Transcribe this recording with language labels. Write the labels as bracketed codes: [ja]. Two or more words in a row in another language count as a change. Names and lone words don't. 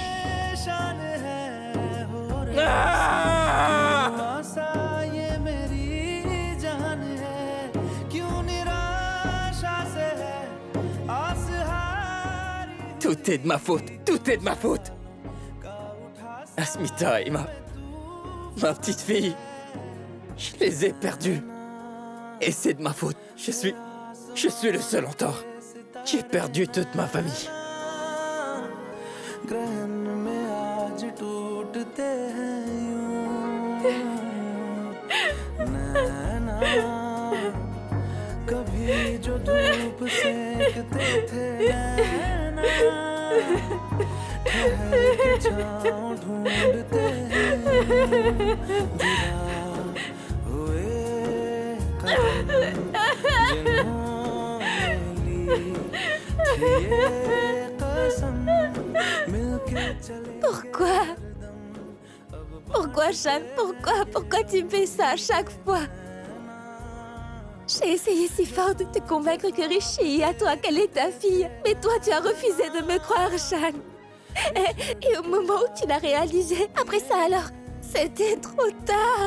[fr] Tout est de ma faute, tout est de ma faute. Asmita et ma petite fille, je les ai perdus. Et c'est de ma faute. Je suis le seul en tort. J'ai perdu toute ma famille. [hi] कभी जो धूप सेकते थे नैना ठहर के छाँव ढूंढते हैं जुदा हुए कदम जिन्होंने ली थी ये कसम मिलके चले [fr] Pourquoi? Pourquoi, Shan? Pourquoi tu me fais ça à chaque fois? J'ai essayé si fort de te convaincre que Rishi est à toi, qu'elle est ta fille. Mais toi, tu as refusé de me croire, Shan. Et au moment où tu l'as réalisé, après ça alors, c'était trop tard.